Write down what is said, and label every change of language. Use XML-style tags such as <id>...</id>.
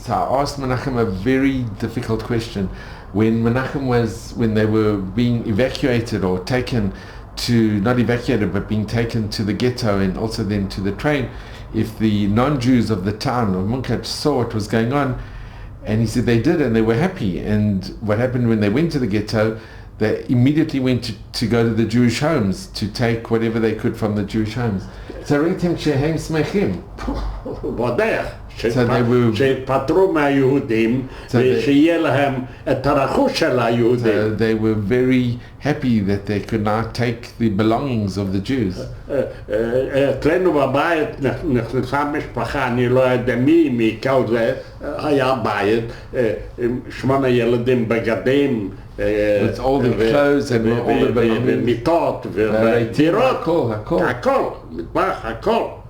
<en>So I asked Menachem a very difficult question. When they were being evacuated or taken to, not evacuated, but being taken to the ghetto and also then to the train, if the non-Jews of the town of Munkat saw what was going on, and he said they did and they were happy. And what happened when they went to the ghetto, they immediately went to go to the Jewish homes to take whatever they could from the Jewish homes. So</en> <he>ראיתם שהם שמחים. בודח, שיתפטרו מהיהודים ושיהיה להם את הרכוש של היהודים.</he> <en>They were very happy that they could now take the belongings of the Jews.</en> <he>אצלנו בבית נכנסה משפחה, אני לא יודע מכל זה, היה בית, 8 ילדים בגדים,</he> <en>with all the clothes and all the belongings.</en> <he>ומיטות ודירות, הכל, מטבח, הכל.</he>